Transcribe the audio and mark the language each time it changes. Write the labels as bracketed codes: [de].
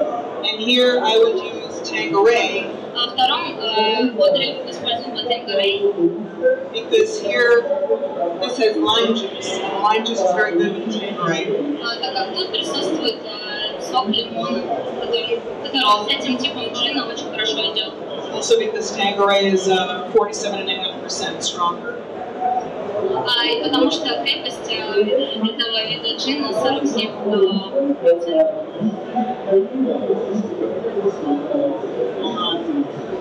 [en] And here I would use Tanqueray. [ru] А во втором Одри используем Tanqueray. [en] Because here, this has lime juice, and lime juice is very good with Tanqueray. [ru] Так как тут присутствует сок лимона, который с этим типом джина очень хорошо идет. [en] Also because Tanqueray is 47.5% stronger. [ru] И потому что крепость этого вида джина 47%.